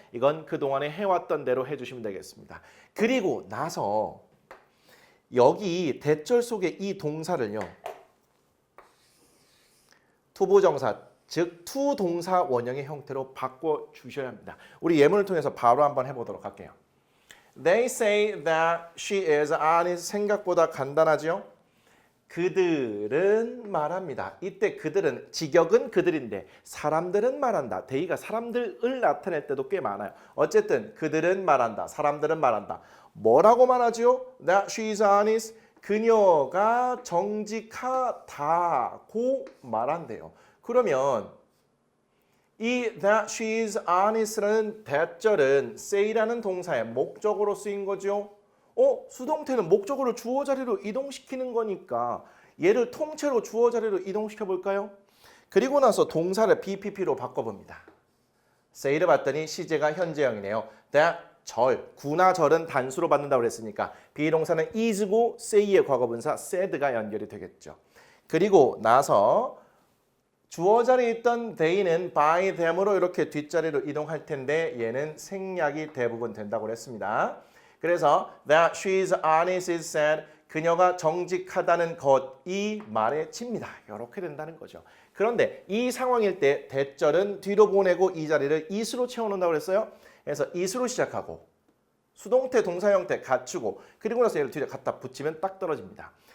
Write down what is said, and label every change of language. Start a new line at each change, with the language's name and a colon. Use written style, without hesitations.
Korean: 이건 그동안에 해왔던 대로 해주시면 되겠습니다. 그리고 나서 여기 대절 속에 이 동사를요. 투부정사 즉 투동사 원형의 형태로 바꿔주셔야 합니다. 우리 예문을 통해서 바로 한번 해보도록 할게요.
English: They say that she is honest.
Korean: 생각보다 간단하죠? 그들은 말합니다. 이때 그들은 직역은 그들인데 사람들은 말한다. they가 사람들을 나타낼 때도 꽤 많아요. 어쨌든 그들은 말한다. 사람들은 말한다. 뭐라고 말하죠?
English: That she is honest.
Korean: 그녀가 정직하다고 말한대요. 그러면 이
English: that she is honest
Korean: 라는 대절은 say라는 동사의 목적으로 쓰인 거죠. 수동태는 목적어를 주어 자리로 이동시키는 거니까 얘를 통째로 주어 자리로 이동시켜 볼까요? 그리고 나서 동사를 BPP로 바꿔봅니다. say를 봤더니 시제가 현재형이네요. that 구나 절은 단수로 받는다고 그랬으니까 비동사는 is고 say의 과거분사 said가 연결이 되겠죠. 그리고 나서 주어 자리에 있던 they는
English: by them
Korean: 으로 이렇게 뒷자리로 이동할 텐데 얘는 생략이 대부분 된다고 했습니다.
English: 그래서 that she is honest is said.
Korean: 그녀가 정직하다는 것이 말해집니다. 이렇게 된다는 거죠. 그런데 이 상황일 때 대절은 뒤로 보내고 이 자리를 is로 채워놓는다고 그랬어요. 그래서 is로 시작하고 수동태 동사 형태 갖추고 그리고 나서 얘를 뒤에 갖다 붙이면 딱 떨어집니다.